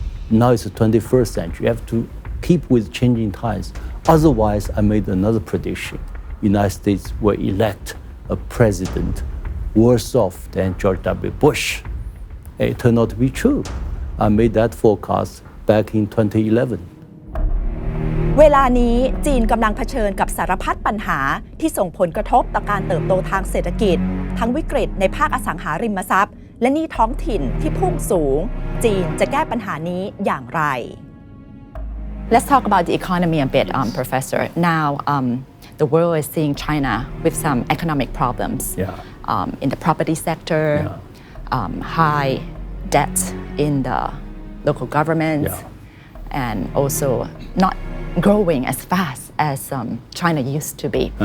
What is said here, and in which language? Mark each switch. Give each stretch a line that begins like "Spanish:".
English: Now it's the 21st century. You have to keep with changing times. Otherwise, I made another prediction. United States will elect a president worse off than George W. Bush. It turned out to be true. I made that forecast back in 2011.
Thai: เวลานี้จีนกำลังเผชิญกับสารพัดปัญหาที่ส่งผลกระทบต่อการเติบโตทางเศรษฐกิจทั้งวิกฤตในภาคอสังหาริมทรัพย์และหนี้ท้องถิ่นที่พุ่งสูงจีนจะแก้ปัญหานี้อย่างไร
English: Let's talk about the economy a bit, Professor. Now, the world is seeing China with some economic problems in the property sector, high debt in the local governments, and also not growing as fast as China used to be.